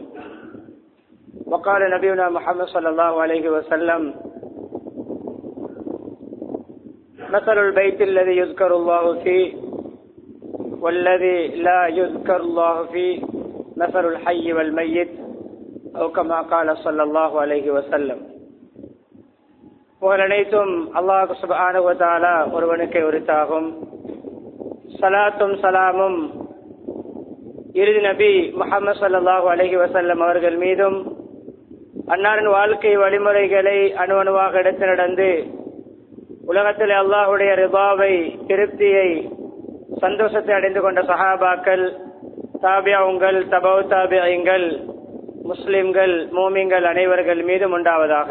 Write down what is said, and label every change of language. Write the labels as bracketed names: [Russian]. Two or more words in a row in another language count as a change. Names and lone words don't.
[Arabic] وقال نبينا محمد صلى الله عليه وسلم مثل البيت الذي يذكر الله فيه والذي لا يذكر الله فيه مثل الحي والميت أو كما قال صلى الله عليه وسلم. [Tamil] புகழனைத்தும் [Arabic] الله سبحانه وتعالى [Tamil] ஒருவனுக்கே உரித்தாகும். ஸலாத்தும் ஸலாமும் இறுதி நபி முஹம்மது [Arabic] صلى الله عليه وسلم [Tamil] அவர்கள் மீதும் அன்னாரின் வாழ்க்கை வழிமுறைகளை அணுவணுவாக எடுத்து நடந்து உலகத்தில் அல்லாஹுடைய ரிபாவை திருப்தியை சந்தோஷத்தை அடைந்து கொண்ட சஹாபாக்கள், தாபியங்கள், தபவு தாபியங்கள், முஸ்லிம்கள், மூமின்கள் அனைவர்கள் மீதும் உண்டாவதாக.